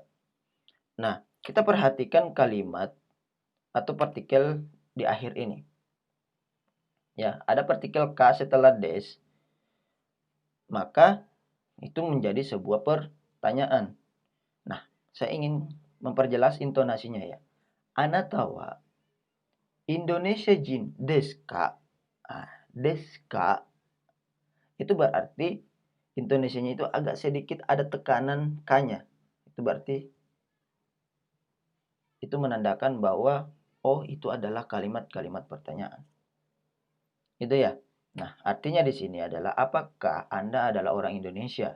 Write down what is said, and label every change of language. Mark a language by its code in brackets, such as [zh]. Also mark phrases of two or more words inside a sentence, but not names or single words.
[id] Nah, kita perhatikan kalimat atau partikel di akhir ini. Ya, ada partikel K setelah des, maka itu menjadi sebuah pertanyaan. Nah, saya ingin memperjelas intonasinya ya. [ja] あなたはインドネシア人ですか? ですか [id] itu berarti intonasinya itu agak sedikit ada tekanan K-nya. Itu berarti itu menandakan bahwa oh itu adalah kalimat-kalimat pertanyaan. Itu ya. Nah, artinya di sini adalah apakah Anda adalah orang Indonesia?